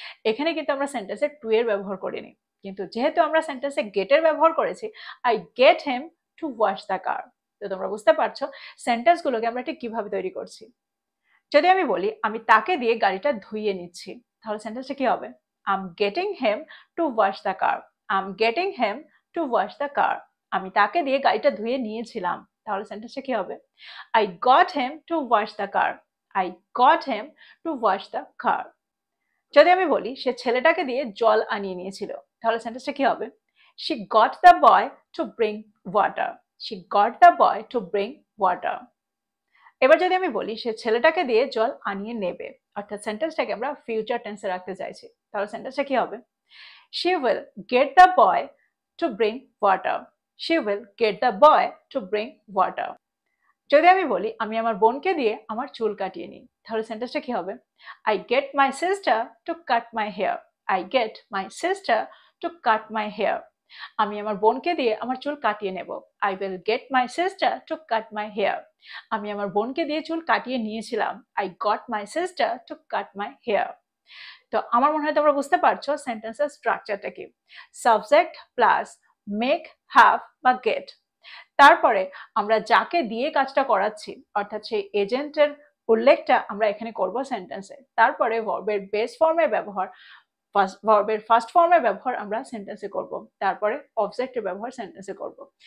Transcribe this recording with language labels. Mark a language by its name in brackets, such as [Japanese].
[Bangla] এখানে কিন্তু আমরা সেন্টেন্সে টু এর ব্যবহার করিনি, কিন্তু যেহেতু আমরা সেন্টেন্সে গেটের ব্যবহার করেছি [English] I get him to wash the car. [Bangla] তো তোমরা বুঝতে পারছো সেন্টেন্সগুলোকে আমরা ঠিক কিভাবে তৈরি করছি। যদি আমি বলি আমি তাকে দিয়ে গাড়িটা ধুইয়ে নিচ্ছি, তাহলে সেন্টেন্সটা কি হবে? [English] I'm getting him to wash the car. I'm getting him to wash the car. [Bangla] আমি তাকে দিয়ে গাড়িটা ধুয়ে নিয়েছিলাম, তাহলে সেন্টেন্সটা কি হবে? [English] I got him to wash the car. I got him to wash the car. [Bangla] যদি আমি বলি সে ছেলেটাকে দিয়ে জল আনিয়ে নিয়েছিল, তাহলে সেন্টেন্সটা কি হবে? [English] She got the boy to bring water. She got the boy to bring water. [Bangla] এবার যদি আমি বলি সে ছেলেটাকে দিয়ে জল আনিয়ে নেবে, অর্থাৎ সেন্টেন্সটাকে আমরা ফিউচার টেন্সে রাখতে চাইছি, তাহলে সেন্টেন্সটা কি হবে? [English] She will get the boy to bring water. She will get the boy to bring water. [Bangla] যদি আমি বলি আমি আমার বোনকে দিয়ে আমার চুল কাটিয়ে নিই, তাহলে সেন্টেন্সটা কি হবে? [English] I get my sister to cut my hair. I get my sister to cut my hair. [Bangla] আমি আমার বোনকে দিয়ে আমার চুল কাটিয়ে নেব। [English] I will get my sister to cut my hair. [Bangla] আমি আমার বোনকে দিয়ে চুল কাটিয়ে নিয়েছিলাম। [English] I got my sister to cut my hair. [Bangla] তো আমার মনে হয় তোমরা বুঝতে পারছো সেন্টেন্সের স্ট্রাকচারটা কি। সাবজেক্ট প্লাস মেক, হ্যাভ বা গেট, তারপরে আমরা যাকে দিয়ে কাজটা করাচ্ছি অর্থাৎ সেই এজেন্টের উল্লেখটা আমরা এখানে করব সেন্টেন্সে, তারপরে ভার্বের বেস ফর্মের ব্যবহার, ভার্বের ফার্স্ট ফর্মের ব্যবহার আমরা সেন্টেন্সে করব, তারপরে অবজেক্টের ব্যবহার সেন্টেন্সে করব।